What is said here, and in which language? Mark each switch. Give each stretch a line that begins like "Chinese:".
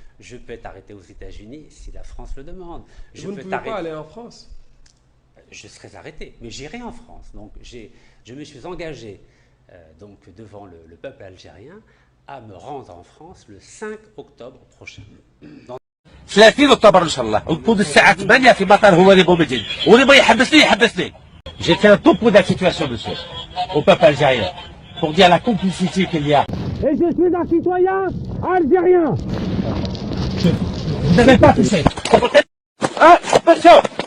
French: Je peux être arrêté aux États-Unis si la France le demande. Vous ne pouvez pas aller en France? Je serai arrêté, mais j'irai en France. Donc je me suis engagé donc devant le peuple algérien à me rendre en France le 5 octobre prochain.
Arabic: 30 اكتوبر ان شاء الله ونكون الساعه 8 في مطار هو اللي بومدين واللي بغى يحبسني.
French: J'ai fait un topo de la situation, monsieur, au peuple algérien, pour dire la complicité qu'il y a. Et je suis un citoyen algérien. Vous n'avez pas touché. Attention.